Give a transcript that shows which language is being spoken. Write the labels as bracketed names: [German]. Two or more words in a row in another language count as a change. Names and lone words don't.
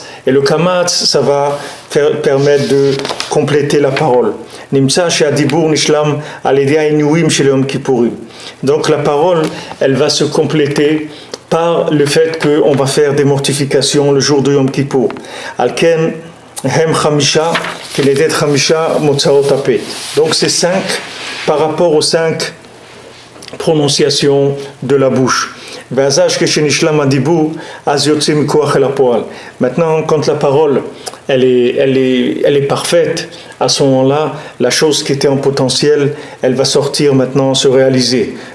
[French] Et le kamatz, ça va permettre de compléter la parole. Donc la parole, elle va se compléter par le fait qu'on va faire des mortifications le jour de Yom Kippour. [Hebrew] על כן הם חמשה כנגד חמשה מוצאות הפה. [French] Donc c'est 5 par rapport aux 5 prononciations de la bouche. Maintenant, quand la parole elle est parfaite, à ce moment-là, la chose qui était en potentiel, elle va sortir maintenant, se réaliser.